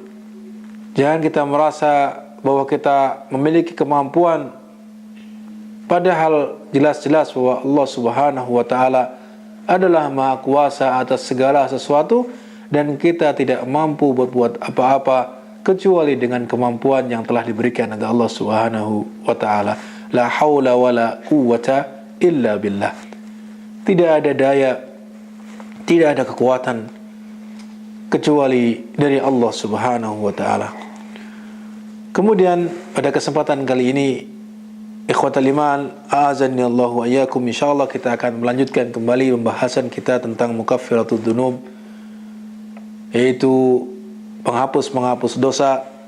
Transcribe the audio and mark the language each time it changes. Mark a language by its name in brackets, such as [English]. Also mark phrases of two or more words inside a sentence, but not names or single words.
[Indonesian] Jangan kita merasa bahwa kita memiliki kemampuan, padahal jelas-jelas bahwa [Arabic] الله سبحانه وتعالى [Indonesian] adalah Maha Kuasa atas segala sesuatu, dan kita tidak mampu berbuat apa-apa kecuali dengan kemampuan yang telah diberikan oleh [Arabic] الله سبحانه وتعالى. لا حول ولا قوة إلا بالله. [Indonesian] Tidak ada daya, tidak ada kekuatan kecuali dari [Arabic] الله سبحانه وتعالى. [Indonesian] Kemudian pada kesempatan kali ini, [Arabic] إخوة الإيمان, أعزني الله وإياكم, [Indonesian] insyaallah kita akan melanjutkan kembali pembahasan kita tentang [Arabic] مكفرات الذنوب, [Indonesian] yaitu penghapus dosa,